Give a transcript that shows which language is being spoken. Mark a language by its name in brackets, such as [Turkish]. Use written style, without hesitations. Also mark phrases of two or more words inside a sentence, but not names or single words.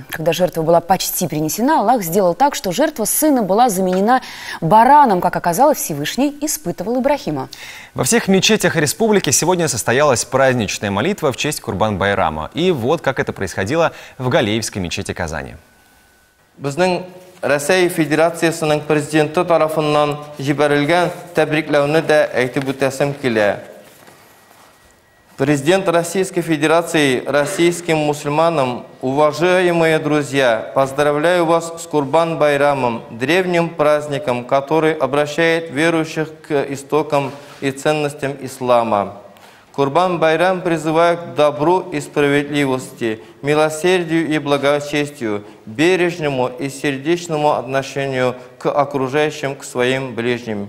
[Russian] Когда жертва была почти принесена, Аллах сделал так, что жертва сына была заменена бараном. Как оказалось, Всевышний испытывал Ибрахима. Во всех мечетях республики сегодня состоялась праздничная молитва в честь Курбан-Байрама. И вот как это происходило в Галеевской мечети Казани. [Tatar] Россия Федерациясының президенті тарафынан жіберілген тәбрикләүне дә әйтеп үтәсем килә. [Russian] Президент Российской Федерации, российским мусульманам, уважаемые друзья, поздравляю вас с Курбан-Байрамом, древним праздником, который обращает верующих к истокам и ценностям ислама. Курбан-Байрам призывает к добру и справедливости, милосердию и благочестию, бережному и сердечному отношению к окружающим, к своим ближним.